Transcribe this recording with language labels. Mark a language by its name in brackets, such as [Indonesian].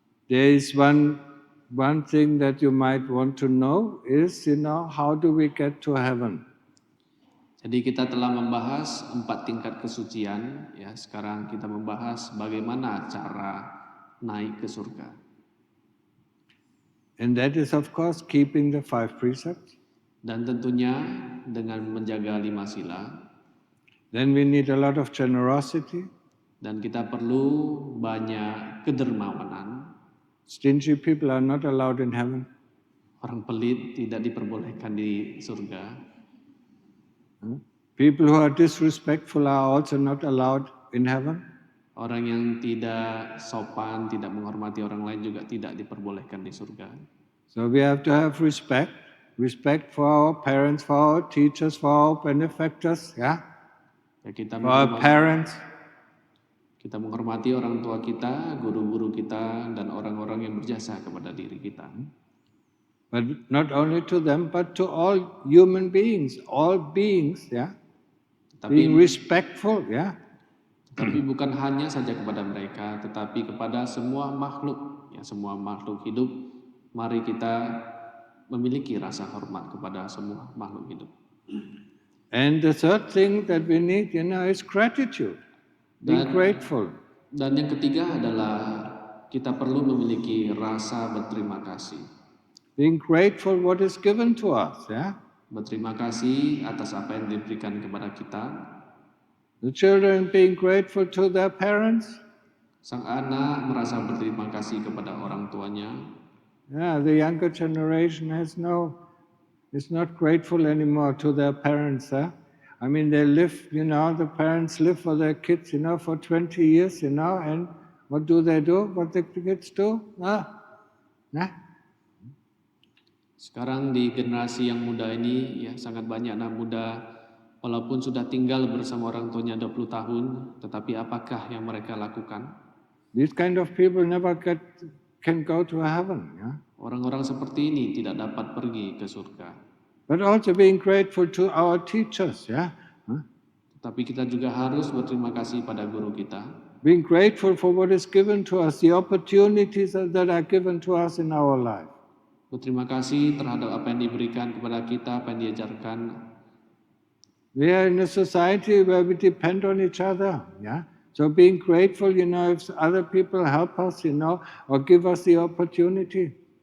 [English] There is one thing that you might want to know is, how do we get to heaven? [Indonesian] Jadi kita telah membahas 4 tingkat kesucian, ya. Sekarang kita membahas bagaimana cara naik ke surga. [English] And that is, of course, keeping the 5 precepts. [Indonesian] Dan tentunya dengan menjaga 5 sila. [English] Then we need a lot of generosity. [Indonesian] Dan kita perlu banyak kedermawanan. [English] Stingy people are not allowed in heaven. [Indonesian] Orang pelit tidak diperbolehkan di surga. [English] People who are disrespectful are also not allowed in heaven. [Indonesian] Orang yang tidak sopan, tidak menghormati orang lain juga tidak diperbolehkan di surga. [English] So we have to have respect for our parents, for our teachers, for our benefactors, yeah? [Indonesian] Ya, kita [English] For our parents. [Indonesian] Kita menghormati orang tua kita, guru-guru kita, dan orang-orang yang berjasa kepada diri kita. [English] But not only to them, but to all human beings, all beings, yeah? Being respectful, yeah? [Indonesian] Tapi bukan hanya saja kepada mereka, tetapi kepada semua makhluk, ya, semua makhluk hidup. Mari kita memiliki rasa hormat kepada semua makhluk hidup. [English] And the third thing that we need, is gratitude. Being grateful. [Indonesian] Dan yang ketiga adalah kita perlu memiliki rasa berterima kasih. [English] Being grateful what is given to us, yeah? [Indonesian] Berterima kasih atas apa yang diberikan kepada kita. [English] The children being grateful to their parents. [Indonesian] Sang anak merasa berterima kasih kepada orang tuanya. [English] Yeah, the younger generation is not grateful anymore to their parents. I mean, they live, the parents live for their kids, for 20 years, and what do? What the kids do? [Indonesian] Sekarang di generasi yang muda ini, ya, sangat banyak anak muda, walaupun sudah tinggal bersama orang tuanya 20 tahun, tetapi apakah yang mereka lakukan? [English] These kind of people never can go to heaven. Yeah? [Indonesian] Orang-orang seperti ini tidak dapat pergi ke surga. [English] But also being grateful to our teachers, yeah. [Indonesian] Tapi kita juga harus berterima kasih pada guru kita. [English] Being grateful for what is given to us, the opportunities that are given to us in our life. [Indonesian] Berterima kasih terhadap apa yang diberikan kepada kita, apa yang diajarkan. [English] We are in a society where we depend on each other, yeah. So being grateful, if other people help us, or give us the opportunity.